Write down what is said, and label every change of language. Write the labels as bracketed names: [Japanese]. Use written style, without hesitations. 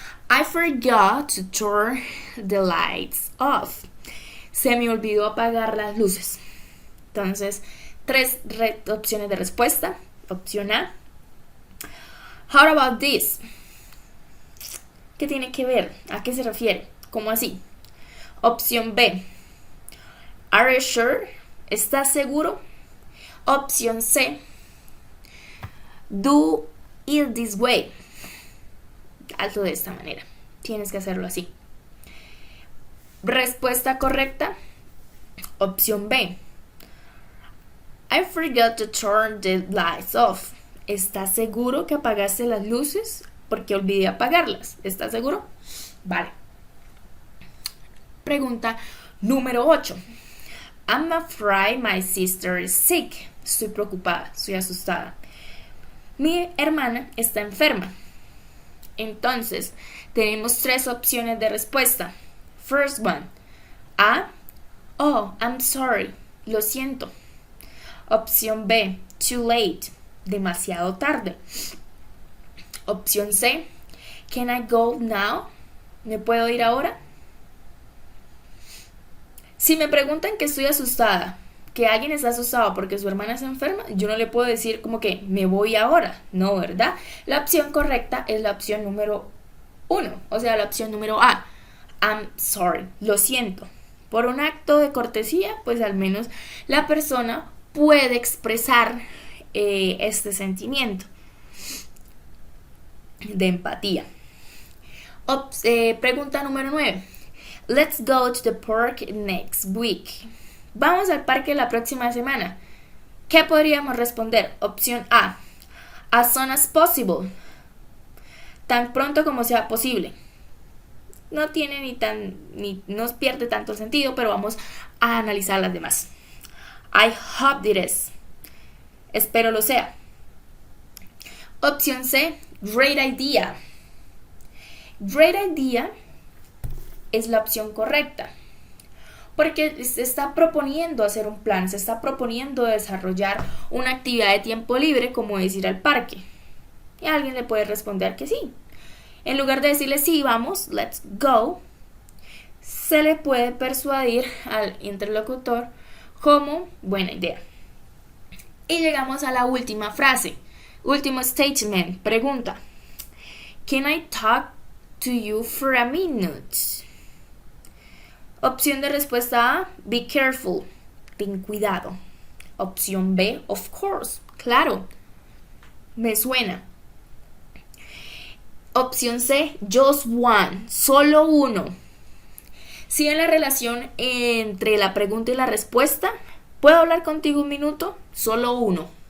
[English] I forgot to turn the lights off. [Spanish] Se me olvidó apagar las luces. Entonces, 3 opciones de respuesta. Opción A. [English] How about this? [Spanish] ¿Qué tiene que ver? ¿A qué se refiere? ¿Cómo así? Opción B. [English] Are you sure? [Spanish] ¿Estás seguro? Opción C. [English] Do it this way. [Spanish] Hazlo de esta manera. Tienes que hacerlo así. Respuesta correcta. Opción B. [English] I forgot to turn the lights off. [Spanish] ¿Estás seguro que apagaste las luces? Porque olvidé apagarlas. ¿Estás seguro? Vale. Pregunta número 8. [English] I'm afraid my sister is sick. [Spanish] Estoy preocupada, estoy asustada. Mi hermana está enferma. Entonces, tenemos 3 opciones de respuesta. [English] First one. A. Oh, I'm sorry. [Spanish] Lo siento. [English] Opción B. Too late. [Spanish] Demasiado tarde. Opción C. [English] Can I go now? [Spanish] ¿Me puedo ir ahora? Si me preguntan que estoy asustada, que alguien está asustado porque su hermana está enferma, yo no le puedo decir como que me voy ahora. No, ¿verdad? La opción correcta es la opción número 1, o sea, la opción número A. [English] I'm sorry. [Spanish] Lo siento. Por un acto de cortesía, pues al menos la persona puede expresar este sentimiento de empatía. Pregunta número 9. [English] Let's go to the park next week. [Spanish] Vamos al parque la próxima semana. ¿Qué podríamos responder? Opción A. [English] As soon as possible. [Spanish] Tan pronto como sea posible. No tiene no pierde tanto el sentido, pero vamos a analizar las demás. [English] I hope it is. [Spanish] Espero lo sea. [English] Opción C. Great idea. Great idea [Spanish] es la opción correcta, porque se está proponiendo hacer un plan, se está proponiendo desarrollar una actividad de tiempo libre como es ir al parque. Y alguien le puede responder que sí. En lugar de decirle sí, vamos, [English] let's go, [Spanish] se le puede persuadir al interlocutor como buena idea. Y llegamos a la última frase, último statement, pregunta. [English] Can I talk to you for a minute? [Spanish] Opción de respuesta A, [English] be careful, [Spanish] ten cuidado. Opción B, [English] of course, [Spanish] claro, me suena. Opción C, [English] just one, [Spanish] solo uno. Si en la relación entre la pregunta y la respuesta, ¿puedo hablar contigo un minuto? Solo uno.